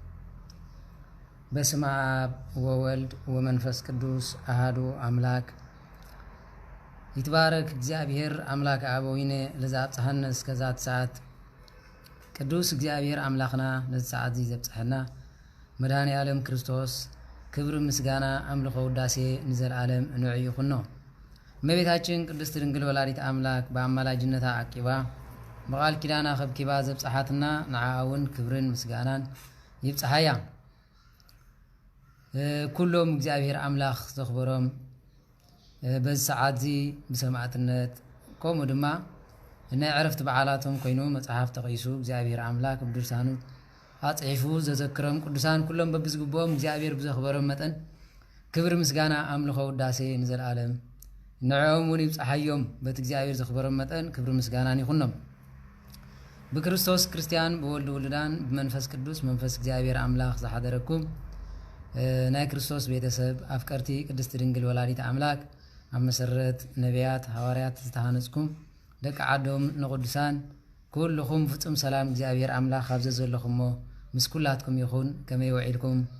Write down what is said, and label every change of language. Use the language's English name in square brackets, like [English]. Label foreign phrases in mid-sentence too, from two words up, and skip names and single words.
[Geez] በስመ አብ ወወልድ ወመንፈስ ቅዱስ አሐዱ አምላክ ይትባረክ እግዚአብሔር አምላክ አበዊነ ለዘአብጽሐነ እስከዛት ሰዓት [Tigrinya] ቅዱስ እግዚአብሔር አምላክና ለሰዓት ዘብጽሐና መድኃኔ ዓለም ክርስቶስ ክብር ምስጋና አምልኮ ውዳሴ ንዘላለም እንዑይ ይኹኖ። እመቤታችን ቅድስት ድንግል ወላዲት አምላክ በአማላጅነታ አቂባ በቃል ኪዳና ከብኪባ ዘብጽሐትና ንዓውን ክብርን ምስጋናን ይብጽሐያ። ኩሎም እግዚአብሔር አምላክ ዘኽበሮም [Amharic] በዚህ ሰዓት [Tigrinya] ዚ ብሰማዕትነት ከምኡ ድማ ናይ ዕረፍቲ በዓላቶም ኮይኑ መጽሓፍ ተቂሱ እግዚአብሔር አምላክ ብድርሳኑ አጽሒፉ ዘዘክሮም ቅዱሳን ኩሎም በብዝግቦም እግዚአብሔር ብዘኽበሮም መጠን ክብር ምስጋና አምልኮ ውዳሴ ንዘላለም ንዕኦም እውን ይብጽሐዮም። በቲ እግዚአብሔር ዘኽበሮም መጠን ክብር ምስጋናን ይኹኖም። በክርስቶስ ክርስቲያን በወልድ ውልዳን በመንፈስ ቅዱስ መንፈስ እግዚአብሔር አምላክ ዘሓደረኩም ናይ ክርስቶስ ቤተሰብ አፍቀርቲ ቅድስት ድንግል ወላዲት አምላክ ኣብ መሰረት ነቢያት ሐዋርያት ዝተሃነጽኩም ደቂ ዓዶም ንቅዱሳን ኩልኩም ፍጹም ሰላም እግዚአብሔር አምላክ ኣብ ዘለኹሞ ምስ ኩላትኩም ይኹን። ከመይ ወዒልኩም